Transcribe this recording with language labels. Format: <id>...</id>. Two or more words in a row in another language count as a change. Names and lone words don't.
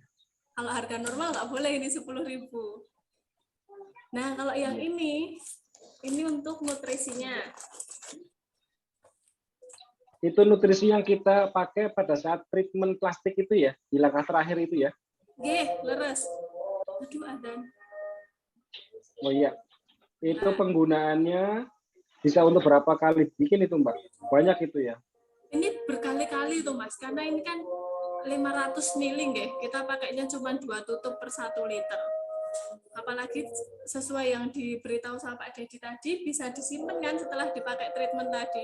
<id>Kalau harga normal nggak boleh ini 10.000. Nah kalau yang ini untuk nutrisinya. Itu nutrisi yang kita pakai pada saat treatment plastik itu ya, di langkah terakhir itu ya.</id> <jv>Nggih, leres. Aduh adan.</jv> <id>Oh iya, itu penggunaannya bisa untuk berapa kali bikin itu Mbak? Banyak itu ya? Ini berkali-kali tuh Mas, karena ini kan 500 ml nggih. Kita pakainya cuma 2 tutup per 1 liter. Apalagi sesuai yang diberitahu sama Pak Dedi tadi, bisa disimpan kan setelah dipakai treatment tadi.</id>